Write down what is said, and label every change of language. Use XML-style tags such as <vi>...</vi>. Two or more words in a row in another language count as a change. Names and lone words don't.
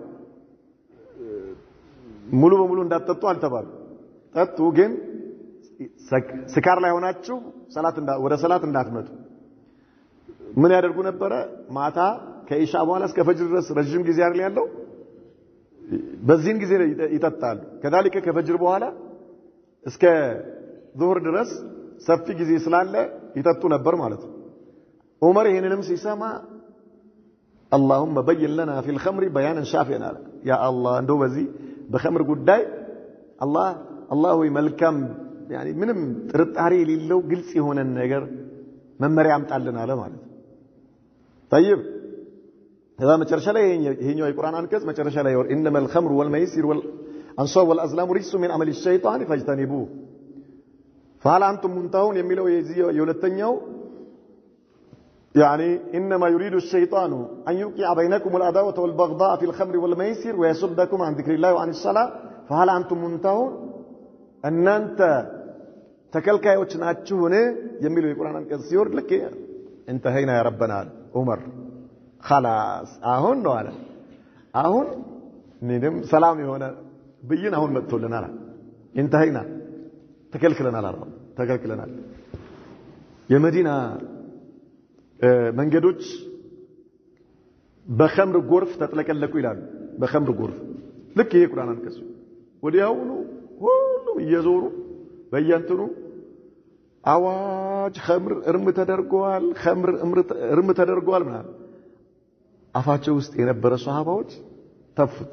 <am>ሙሉ በሙሉ እንዳትጠጡ አልተባሉ ጠጡ ግን ስካር ላይ ሆናችሁ ወደ ሰላት እንዳትመጡ ምን ያደርጉ ነበረ ማታ ከኢሻ በኋላ እስከ ፈጅር ድረስ ረጅም ጊዜ አይደል ያለው በዚህን ጊዜ ይጠጣሉ ከذلك ከፈጅር በኋላ እስከ ዙህር ድረስ ሰፊ ጊዜ ስላለ ይጠጡ ነበር ማለት ነው ዑመር ይሄንንም ሲሰማ</am> <ar>اللهم بين لنا في الخمر بيانا شافيا يا الله</ar> <am>እንደው በዚህ በኸምር ጉዳይ አላህ ወይ መልካም يعني ምንም ጥርጣሬ የሌለው ግልጽ የሆነ ነገር መመሪያ አምጣልን አለ ማለት ነው</am> <ar>طيب هذا</ar> <am>መጨረሻ ላይ ይሄኛው የቁርአን አንቀጽ መጨረሻ ላይ</am> <ar>انما الخمر والميسر والانصاب والازلام رجس من عمل الشيطان فاجتنبوه فهل انتم منتهون</ar> <am>የሚለው የሁለተኛው</am> <ar>يعني انما يريد الشيطان ان يوقع بينكم العداوه والبغضاء في الخمر والميسر ويصدكم عن ذكر الله وعن الصلاه فهل انتم منتهون</ar> <am>እናንተ ተከልካዮች ናችሁን የሚለው የቁርአን አንቀጽ ሲወርድ ልክ</am> <ar>انتهينا يا ربنا ዑመር خلاص</ar> <am>አሁን ነው አለ አሁን ምንም ሰላም የሆነ ብይን አሁን መጥቶልናል</am> <ar>انتهينا</ar> <am>ተከልክለናል የመዲና መንገዶች በኸምር ጎርፍ ተጥለቀለቁ ይላሉ በኸምር ጎርፍ ልክ ይሄ ቁርአን አንቀጽ ወዲያውኑ ሁሉም እየዞሩ በየንትኑ አዋጅ ኸምር እርም ተደርጓል ማለት አፋቸው ውስጥ የነበረ ሷሃባዎች ተፉት</am>